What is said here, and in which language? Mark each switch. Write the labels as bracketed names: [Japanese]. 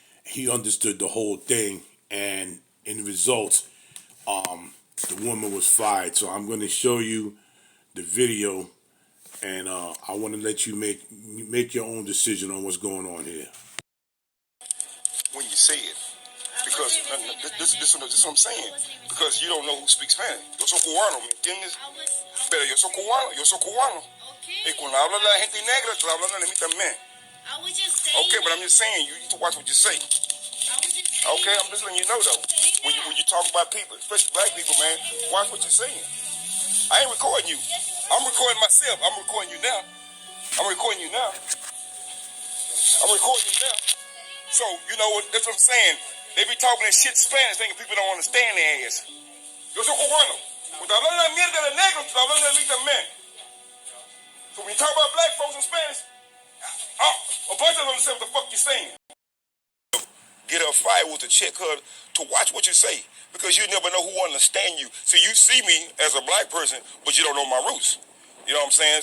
[English] He understood the whole thing, and in the results, the woman was fired. So I'm going to show you the video, and I want to let you make your own decision on what's going on here. When you say it, because this is what I'm saying, because you don't know who speaks Spanish. [Spanish] Yo soy cubano, ¿me entiendes? Pero yo soy cubano. Y cuando habla la gente negra, estoy hablando de mí también. [English] Okay, but I'm just saying, you need to watch what you say. Okay, I'm just letting you know though. When you talk about people, especially black people, man, watch what you're saying. I ain't recording you. I'm recording myself. I'm recording you now. I'm recording you now. I'm recording you now. So, you know what, that's what I'm saying. They be talking that shit Spanish, thinking people don't understand their ass. [Spanish] Yo soy cubano. Cuando hablan la mierda de negro, estoy hablando de mí también. [English] So when you talk about black folks in Spanish, a bunch of them understand what the fuck you're saying. Get her fired with to check her to watch what you say, because you never know who will understand you. So you see me as a black person, but you don't know my roots. You know what I'm saying?